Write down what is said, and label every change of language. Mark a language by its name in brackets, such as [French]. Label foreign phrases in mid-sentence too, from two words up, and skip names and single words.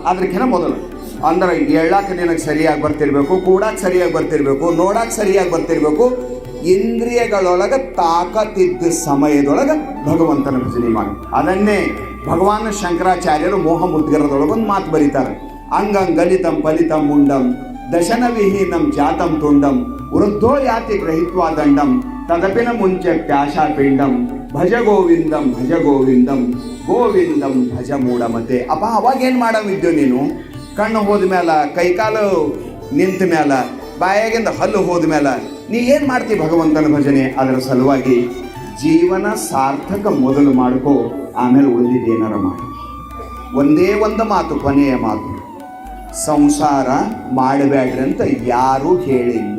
[Kannada] ಅದಕ್ಕಿಂತ ಮೊದಲು ಅಂದ್ರೆ ಹೇಳಕ್ಕೆ ನಿನಗೆ ಸರಿಯಾಗಿ ಬರ್ತಿರ್ಬೇಕು, ಕೂಡಕ್ಕೆ ಸರಿಯಾಗಿ ಬರ್ತಿರ್ಬೇಕು, ನೋಡಕ್ಕೆ ಸರಿಯಾಗಿ ಬರ್ತಿರ್ಬೇಕು. ಇಂದ್ರಿಯಗಳೊಳಗೆ ತಾಕತ್ತಿದ್ದ ಸಮಯದೊಳಗೆ ಭಗವಂತನ ಭಜನೆ ಮಾಡಿ. ಅದನ್ನೇ ಭಗವಾನ್ ಶಂಕರಾಚಾರ್ಯರು ಮೋಹ ಮುದ್ಗರದೊಳಗೊಂದು ಮಾತು ಬರೀತಾರೆ. [Sanskrit] ಅಂಗಂಗಲಿತಂ ಫಲಿತಂ ಮುಂಡಂ ದಶನ ವಿಹೀನಂ ಜಾತಂ ತುಂಡಂ ವೃದ್ಧೋ ಯಾತಿ ಗ್ರಹಿತ್ವಾ ದಂಡಂ ತದಪಿನ ಮುಂಚೆ ಪ್ಯಾಶಾ ಪಿಂಡಂ ಭಜ ಗೋವಿಂದಂ ಭಜ ಗೋವಿಂದಂ ಗೋವಿಂದಂ ಭಜ ಮೂಢಮತೆ. [Kannada] ಅಪ್ಪ ಅವಾಗೇನು ಮಾಡವಿದ್ಯೋ ನೀನು? ಕಣ್ಣು ಹೋದ ಮೇಲೆ, ಕೈಕಾಲು ನಿಂತ ಮೇಲೆ, ಬಾಯಾಗಿಂದ ಹಲ್ಲು ಹೋದ ಮೇಲೆ ನೀ ಏನು ಮಾಡ್ತಿ ಭಗವಂತನ ಭಜನೆ? ಅದರ ಸಲುವಾಗಿ ಜೀವನ ಸಾರ್ಥಕ ಮೊದಲು ಮಾಡ್ಕೋ, ಆಮೇಲೆ ಉಳಿದಿದ್ದೇನಾರ ಮಾಡಿ. ಒಂದೇ ಒಂದು ಮಾತು, ಕೊನೆಯ ಮಾತು, ಸಂಸಾರ ಮಾಡಬೇಡ್ರಿ ಅಂತ ಯಾರೂ ಹೇಳಿಲ್ಲ.